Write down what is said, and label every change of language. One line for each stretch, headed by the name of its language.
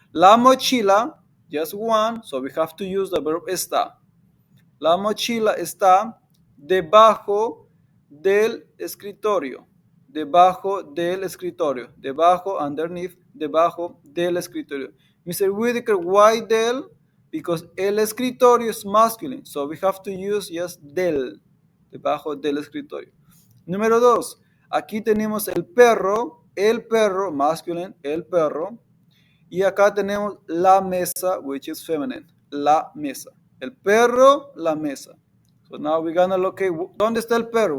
Spanish: La mochila,
English: just one, so we have to use the verb está.
Spanish: La mochila está debajo del escritorio. Debajo del escritorio. Debajo, underneath, debajo del escritorio.
English: Mr. Whitaker, why del? Because el escritorio is masculine. So we have to use just del.
Spanish: Debajo del escritorio. Número dos. Aquí tenemos el perro, masculine, el perro. Y acá tenemos la mesa,
English: which is feminine,
Spanish: la mesa. El perro, la mesa.
English: So now we're gonna locate,
Spanish: ¿dónde está el perro?